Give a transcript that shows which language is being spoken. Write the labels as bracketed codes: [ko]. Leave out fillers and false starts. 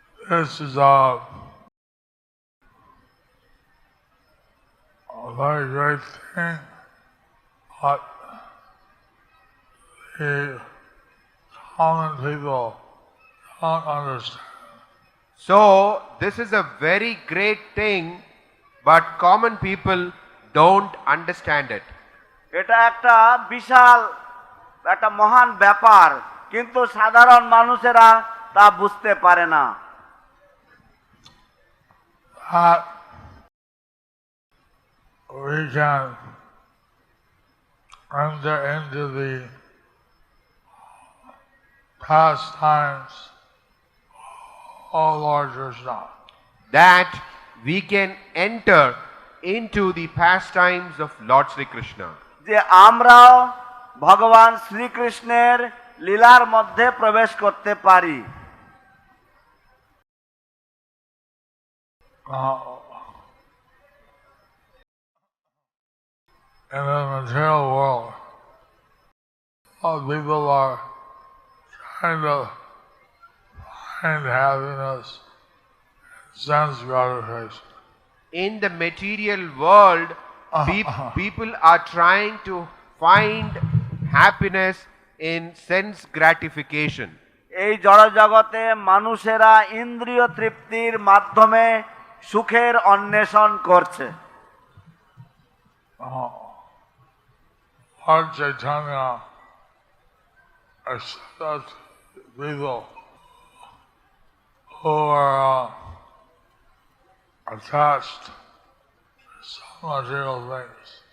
[en] This is a very great thing, but the common people don't understand. So, this is a very great thing, but common people don't understand it. [bn] এটা একটা বিশাল, একটা মহান ব্যাপার, কিন্তু সাধারণ মানুষেরা তা বুঝতে পারে না। [en] That we can enter into the pastimes of Lord Krishna. That we can enter into the pastimes of Lord Sri Krishna. [bn] যে আমরাও ভগবান শ্রীকৃষ্ণের লীলার মধ্যে প্রবেশ করতে পারি। [en] In the material world, people are trying to find happiness and sense gratification. In the material world, people are trying to find happiness in sense gratification. [bn] এই জড় জগতে মানুষেরা ইন্দ্রিয় তৃপ্তির মাধ্যমে সুখের অন্বেষণ করছে। [en] Lord Chaitanya accepts people who are attached to some material things.